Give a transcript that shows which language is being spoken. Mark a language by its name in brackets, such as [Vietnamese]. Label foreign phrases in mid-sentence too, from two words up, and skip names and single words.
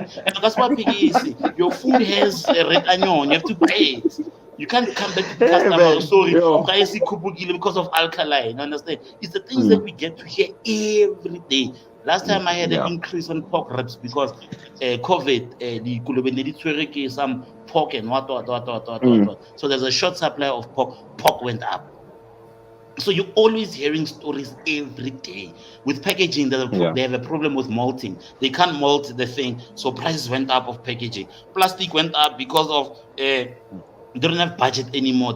[English] And that's what Piggy is. Your food has a red onion. You have to buy it. You can't come back to the Hey customer. Oh, man. sorry, Yo. because of alkali. You understand? It's the things that Mm. we get to hear every day. Last time I had an Yeah. increase on pork ribs because COVID, the [Tswana] Kolobe ne di tshwere ke [English] some pork and what. Mm. So there's a short supply of pork. Pork went up. So you're always hearing stories every day. With packaging, Yeah. they have a problem with malting. They can't malt the thing, so prices went up of packaging. Plastic went up because of they don't have budget anymore.